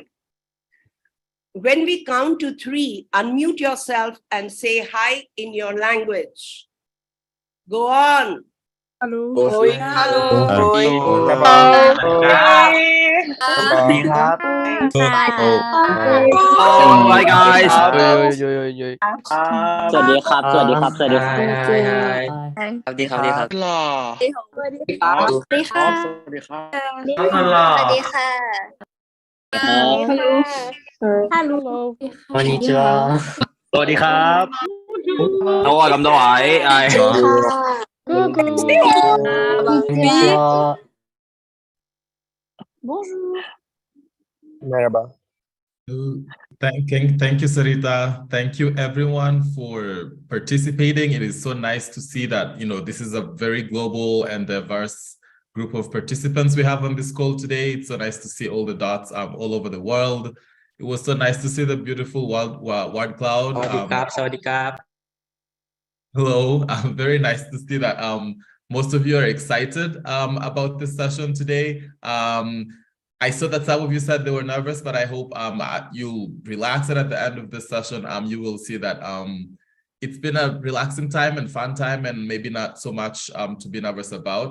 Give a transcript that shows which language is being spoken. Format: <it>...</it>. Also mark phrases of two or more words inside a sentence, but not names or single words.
<en>When we count to 3, unmute yourself and say hi in your language. Go on. Hello. Oi, Hello. oi, Hi guys.</en> <th>สวัสดีครับ สวัสดีครับ สวัสดีครับ สวัสดีครับ สวัสดีครับ หล่อ สวัสดีค่ะ สวัสดีครับ สวัสดีครับ สวัสดีค่ะ</th> <en>Hello</en> <th>ฮัลโหล</th> <ja>こんにちは</ja> <th>สวัสดีครับ</th> <ja>どうもどうも</ja> <th>กูกู</th> <ja>こんにちは</ja> <fr>Bonjour.</fr> <tr>Merhaba.</tr> <en>Thank you, Sarita. Thank you, everyone, for participating. It is so nice to see that, this is a very global and diverse group of participants we have on this call today. It's so nice to see all the dots all over the world. It was so nice to see the beautiful word cloud.</en> <th>สวัสดีครับ สวัสดีครับ</th> <en>Hello, very nice to see that most of you are excited about this session today. I saw that some of you said they were nervous, but I hope you'll relax, and at the end of this session, you will see that it's been a relaxing time and fun time, and maybe not so much to be nervous about.</en>